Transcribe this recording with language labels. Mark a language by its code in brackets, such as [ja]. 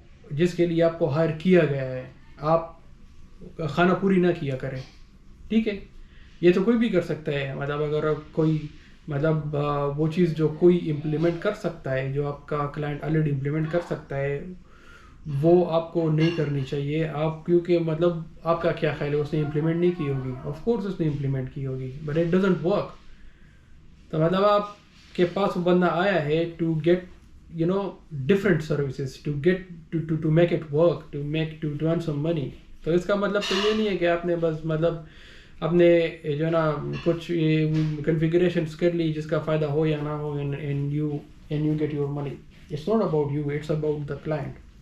[ur] جس کے لیے آپ کو ہائر کیا گیا ہے، آپ خانہ پوری نہ کیا کریں، ٹھیک ہے۔ یہ تو کوئی بھی کر سکتا ہے، اگر کوئی وہ چیز جو کوئی امپلیمنٹ کر سکتا ہے، جو آپ کا کلائنٹ آلریڈی امپلیمنٹ کر سکتا ہے، وہ آپ کو نہیں کرنی چاہیے۔ آپ کیونکہ آپ کا کیا خیال ہے، اس نے امپلیمنٹ نہیں کی ہوگی، [en] of course [ur] اس نے امپلیمنٹ کی ہوگی، [en] But it doesn't work. [ur] تو آپ کے پاس وہ بندہ آیا ہے [en] To get different services to get to make it work, to earn some money. [ur] تو اس کا مطلب تو یہ نہیں ہے کہ آپ نے بس مطلب اپنے جو ہے نا کچھ کنفیگریشنس کر لی جس کا فائدہ ہو یا نہ ہو, [en] and you get your money. It's not about you, it's about the client.